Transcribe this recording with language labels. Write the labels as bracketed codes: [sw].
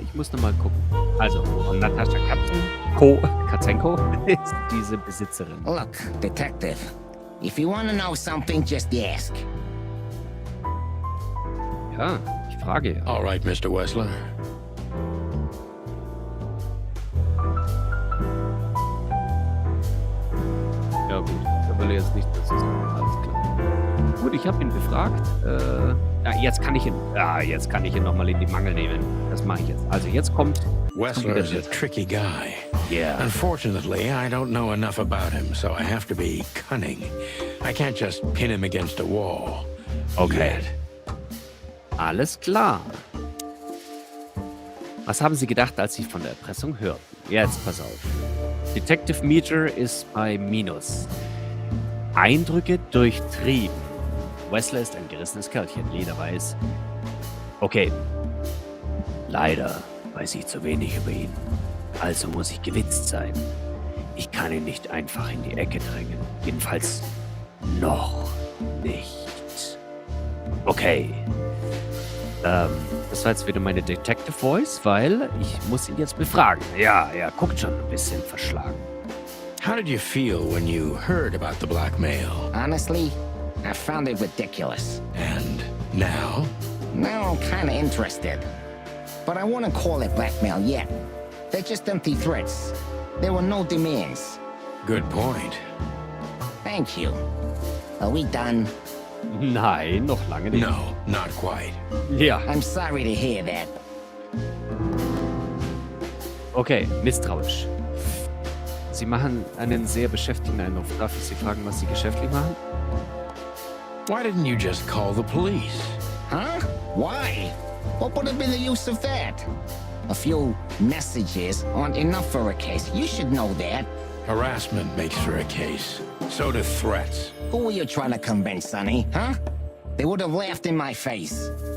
[de] Ich muss nochmal gucken. Also, von Natascha Katzenko ist diese Besitzerin. [en] Look, Detective, if you want to know something, just ask. [de] Ja, ich frage ja. [en] All right, Mr. Wessler. [de] Ja gut, da will er jetzt nicht dazu sagen. Alles klar. Gut, ich habe ihn befragt. Jetzt kann ich ihn nochmal in die Mangel nehmen. Das mache ich jetzt. Also jetzt kommt... [en] Wessler is a tricky guy. Yeah. Unfortunately, I don't know enough about him, so I have to be cunning. I can't just pin him against a wall. Okay. Yet. [de] Alles klar. Was haben Sie gedacht, als Sie von der Erpressung hörten? Jetzt pass auf. Detective Meter ist bei Minus. Eindrücke durchtrieben. Wessler ist ein gerissenes Kerlchen, lederweiß. Okay. Leider weiß ich zu wenig über ihn. Also muss ich gewitzt sein. Ich kann ihn nicht einfach in die Ecke drängen. Jedenfalls noch nicht. Okay. Das war jetzt wieder meine Detective Voice, weil ich muss ihn jetzt befragen. Ja, er guckt schon ein bisschen verschlagen. [en] How did you feel when you heard about the blackmail? Honestly, I found it ridiculous. And now? Now I'm kinda interested. But I wouldn't call it blackmail yet. They're just empty threats. There were no demands. Good point. Thank you. Are we done? [de] Nein, noch lange nicht. [en] No, not quite. [de] Ja. [en] I'm sorry to hear that. [de] Okay, misstrauisch. Sie machen einen sehr beschäftigten Eindruck. Darf ich Sie fragen, was Sie geschäftlich machen? [en] Why didn't you just call the police? Huh? Why? What would have been the use of that? A few messages aren't enough for a case. You should know that. Harassment makes for a case. So do threats. Who were you trying to convince, Sonny? Huh? They would have laughed in my face.